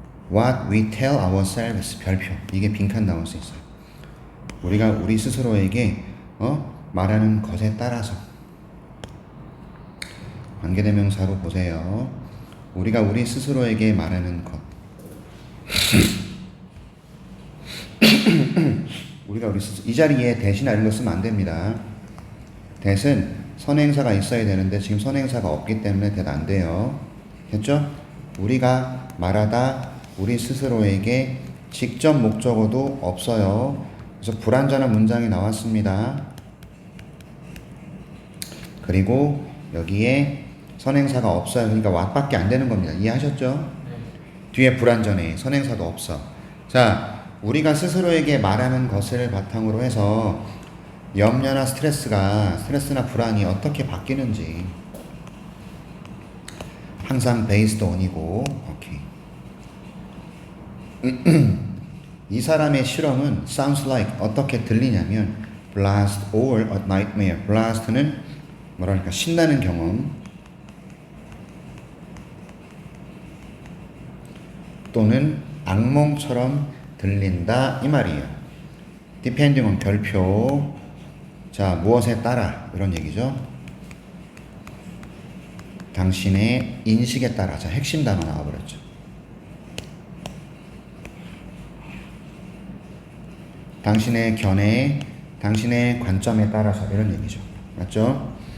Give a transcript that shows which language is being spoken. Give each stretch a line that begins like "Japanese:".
English: What we tell ourselves,
Korean: 별표. 이게 빈칸 나올 수 있어요. 우리가 우리 스스로에게 말하는 것에 따라서. 관계대명사로 보세요. 우리가 우리 스스로에게 말하는 것. 우리가 우리 스스로, 이 자리에 대시나 이런 거 쓰면 안 됩니다. 대신 선행사가 있어야 되는데 지금 선행사가 없기 때문에 대도 안 돼요. 됐죠? 우리가 말하다 우리 스스로에게 직접 목적어도 없어요. 그래서 불완전한 문장이 나왔습니다. 그리고 여기에 선행사가 없어요. 그러니까 what밖에 안 되는 겁니다. 이해하셨죠? 네. 뒤에 불완전해. 선행사도 없어. 자, 우리가 스스로에게 말하는 것을 바탕으로 해서 염려나 스트레스나 불안이 어떻게 바뀌는지 항상 based on이고, 오케이. 이 사람의 실험은
English: sounds like
Korean: 어떻게 들리냐면
English: blast or a nightmare.
Korean: blast는 뭐랄까 신나는 경험 또는 악몽처럼 들린다 이 말이에요.
English: depending on
Korean: 별표. 자, 무엇에 따라 이런 얘기죠. 당신의 인식에 따라. 자, 핵심 단어 나와버렸죠. 당신의 견해, 당신의 관점에 따라서 이런 얘기죠. 맞죠?